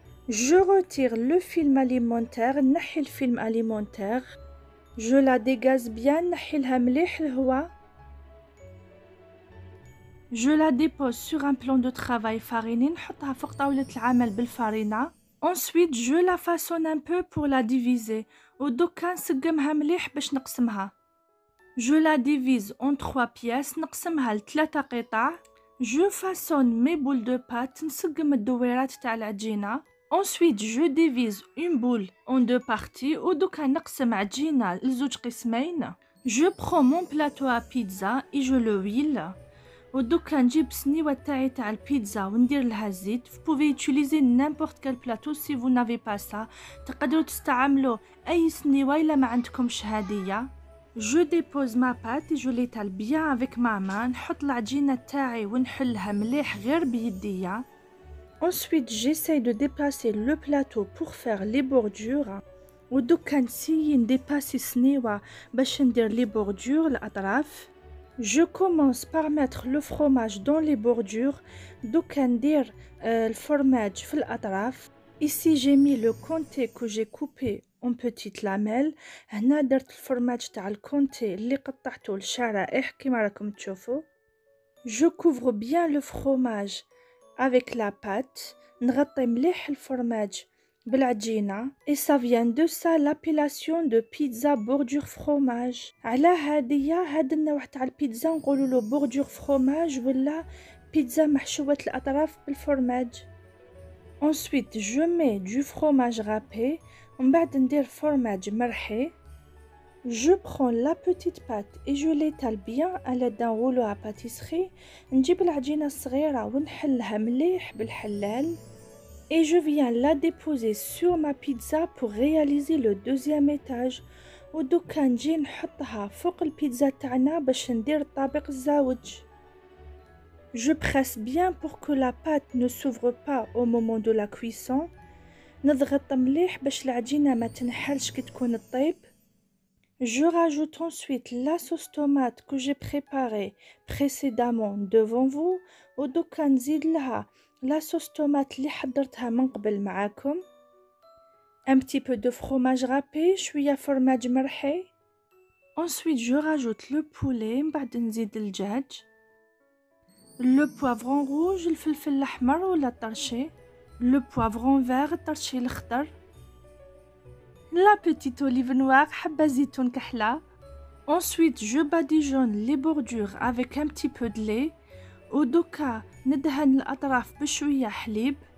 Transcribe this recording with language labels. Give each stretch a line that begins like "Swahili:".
French: Je retire le film alimentaire, نحي الفيلم alimentaire. Je la dégaze bien, نحيلها مليح الهواء. Je la dépose sur un plan de travail fariné, نحطها فوق طاولة العمل بالفارينة. Ensuite, je la façonne un peu pour la diviser.
Arabic: ودوكا نسقمها مليح باش نقسمها.
French: Je la divise en 3 pièces, نقسمها ل3 قطع. Je façonne mes boules de pâte, نسقم الدويرات تاع العجينة. Ensuite, je divise une boule en 2 parties.
Arabic: ودوكا نقسم عجينة لزوج قسمين.
French: Je prends mon plateau à pizza et je le huile.
Arabic: ودوكا نجيب سنيوة تاعي تاع البيتزا وندير لها الزيت.
French: Vous pouvez utiliser n'importe quel plateau si vous n'avez pas ça.
Arabic: تقدروا تستعملوا أي سنيوة إلا ما عندكمش هادية.
French: Je dépose ma pâte et je l'étale bien avec ma main.
Arabic: نحط العجينة تاعي ونحلها مليح غير بيديا.
French: Ensuite, j'essaye de déplacer le plateau pour faire les bordures.
Arabic: ودوكا نسيي نديباسي سنيوة باش ندير les bordures الأطراف.
French: Je commence par mettre le fromage dans les bordures.
Arabic: دوكا ندير الفرماج في الأطراف.
French: Ici, j'ai mis le comté que j'ai coupé en petites lamelles.
Arabic: هنا درت الفرماج تاع الكونتي اللي قطعته لشرائح كيما راكم تشوفوا.
French: Je couvre bien le fromage avec la pâte.
Arabic: نغطي مليح الفرماج بالعجينة.
French: Et ça vient de ça l'appellation de pizza bordure fromage.
Arabic: على هاد النوع تاع البيتزا نقولوا له bordure fromage ولا بيتزا محشوة الأطراف بالفرماج.
French: Ensuite, je mets du fromage râpé.
Arabic: ومن بعد ندير فرماج مرحي.
French: Je prends la petite pâte et je l'étale bien à l'aide d'un rouleau à pâtisserie.
Arabic: نجيب العجينة الصغيرة ونحلها مليح بالحلال.
French: Et je viens la déposer sur ma pizza pour réaliser le deuxième étage.
Arabic: ودوكا نجي نحطها فوق البيتزا تاعنا باش ندير الطابق الزاوج.
French: Je presse bien pour que la pâte ne s'ouvre pas au moment de la cuisson.
Arabic: نضغط مليح باش العجينة ما تنحلش كي تكون تطيب.
French: Je rajoute ensuite la sauce tomate que j'ai préparée précédemment devant vous.
Arabic: ودوكا نزيد لها la sauce tomate اللي حضرتها من قبل معاكم.
French: Un petit peu de fromage râpé, شوية فرماج مرحي. Ensuite, je rajoute le poulet, من بعد نزيد الدجاج. Le poivron rouge, الفلفل الأحمر ولا الطرشي. Le poivron vert, الطرشي الأخضر. La petite olive noire, حبة زيتون كحلة. Ensuite, je badigeonne les bordures avec un petit peu de lait.
Arabic: ودوكا ندهن الأطراف بشوية حليب.